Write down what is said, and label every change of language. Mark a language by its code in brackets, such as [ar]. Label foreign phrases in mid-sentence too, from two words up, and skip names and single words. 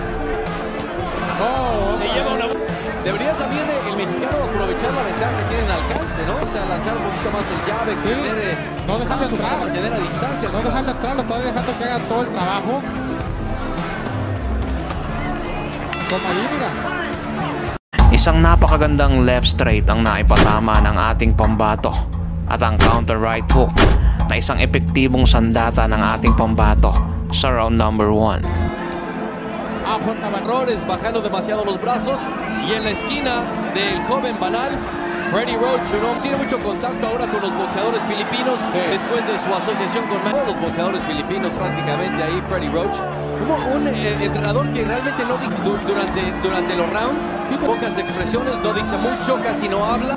[es] Se lleva una... Debería también el mexicano aprovechar la ventaja que tiene en alcance, ¿no? O sea, lanzar un poquito más el jab, extender, no dejarlo entrar, mantener a distancia. No dejarlo entrar, lo está dejando que haga todo el trabajo. Toma ahí, mira. [tl] Isang napakagandang [en] left straight [tl] ang naipatama ng ating pambato at ang [en] counter right hook [tl] na isang epektibong sandata ng ating pambato sa [en] round number [tl] 1. [es] Errores, bajando demasiado los brazos y en la esquina del joven Banal, Freddie Roach, un hombre tiene mucho contacto ahora con los boxeadores filipinos, después de su asociación con todos los boxeadores filipinos prácticamente ahí. Freddie Roach, hubo un entrenador que realmente no dice durante los rounds, pocas expresiones, no dice mucho, casi no habla.